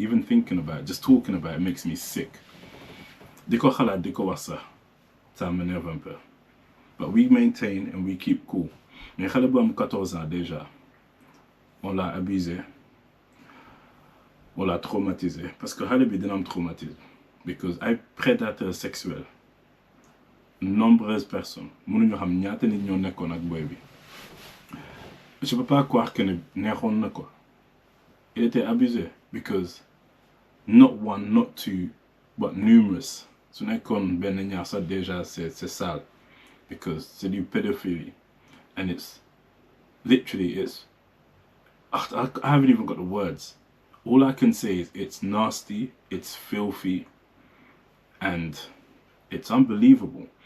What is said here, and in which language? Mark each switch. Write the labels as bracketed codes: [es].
[en] Even thinking about it, just talking about it makes me sick. [wo] Di ko xalaat di ko wax sax [fr] ça m'énerve un peu. [en] But we maintain and we keep cool. [fr] Mais [wo] xale bu am [fr] 14 ans déjà, on l'a abusé. On l'a traumatisé. Parce que [wo] xale bi dina am [fr] traumatisme. [en] Because [fr] ay prédateur sexuel. Nombreuses personnes. [wo] Mënuñu xam ñaata nit ñoo nekkoon ak boy bi. [fr] Je peux pas croire que [wo] ne neexoon na ko. [fr] Il était abusé. [en] Because not one, not two, but numerous. [wo] Su nekkoon benn ñaar sax [fr] déjà c'est sale. [en] Because [fr] c'est du pédophilie. [en] And it's literally I haven't even got the words. All I can say is it's nasty, it's filthy, and it's unbelievable.